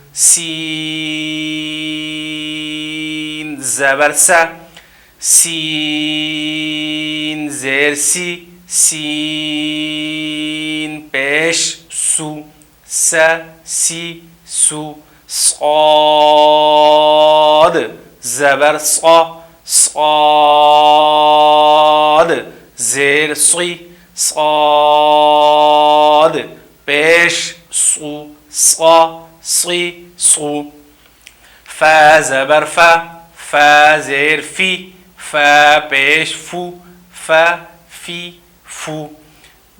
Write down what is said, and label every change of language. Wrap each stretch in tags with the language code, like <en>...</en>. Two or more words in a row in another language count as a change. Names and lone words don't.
<ur>سین زبر سا، سین زیر سی، سین پیش سو، سا سی سو. صاد زبر صا، صاد زیر صی، صاد پیش صو، صا صی صو. فا زبر فا، فا زیر فی، فا پیش فو، فا فی فو.</ur>